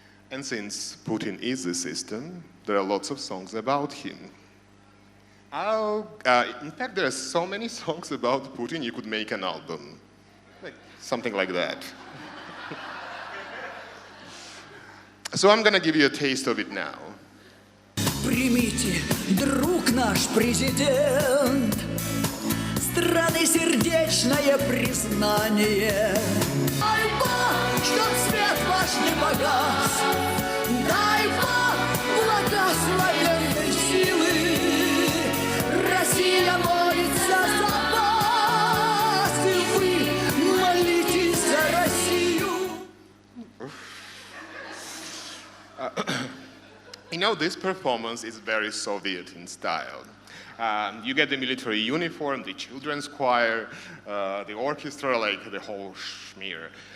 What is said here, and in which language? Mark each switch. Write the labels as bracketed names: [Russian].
[English] And since Putin is the system, there are lots of songs about him. In fact, there are so many songs about Putin, you could make an album. Like, something like that. So I'm going to give you a taste of it now. [Russian] Примите, друг наш президент, страны сердечное признание. Дай Бог, чтоб свет ваш не погас, дай Бог благословенной силы. Россия молится за вас, и вы молитесь за Россию. [English] You know, this performance is very Soviet in style. You get the military uniform, the children's choir, the orchestra, like the whole schmear.